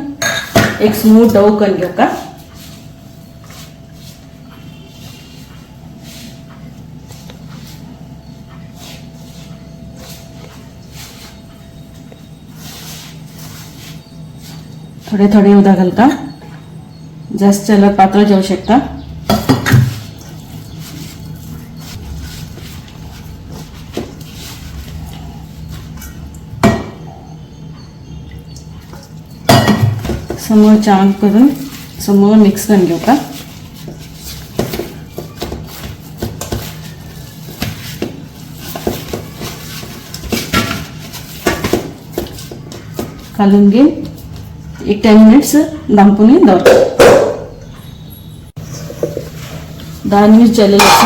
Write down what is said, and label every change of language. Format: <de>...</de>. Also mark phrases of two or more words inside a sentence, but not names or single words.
<kok>एक</kok> <en>smooth dough</en> <kok>करून घेऊ का. थोडे उदक घाल का. जास्त त्याला पातळ जाऊ शकता. समोर चांग करून समोर मिक्स करून घेऊ का. घालून घे. एक 10 मिनिट्स दांपून दवरता. 10 मिनिट जालेले आसा.</kok>